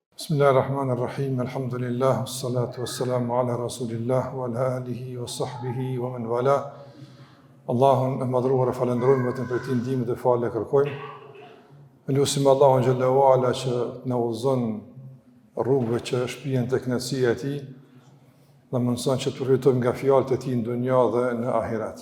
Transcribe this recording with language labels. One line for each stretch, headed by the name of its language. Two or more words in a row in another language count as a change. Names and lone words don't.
Arabic: بسم الله الرحمن الرحيم الحمد لله الصلاة والسلام على رسول الله وعلى آله وصحبه ومن والاه.
Albanian: Allahun e madhruar e falenderojmë vetëm për ti ndihmë dhe falë kërkojmë. Lutim Allahun
Arabic: جل وعلا
Albanian: që na udhëzon rrugëve që shpihen tek kënaqësia e tij, dhe mëson që të përfitojmë nga fjalët e tij në dunjë dhe në ahiret.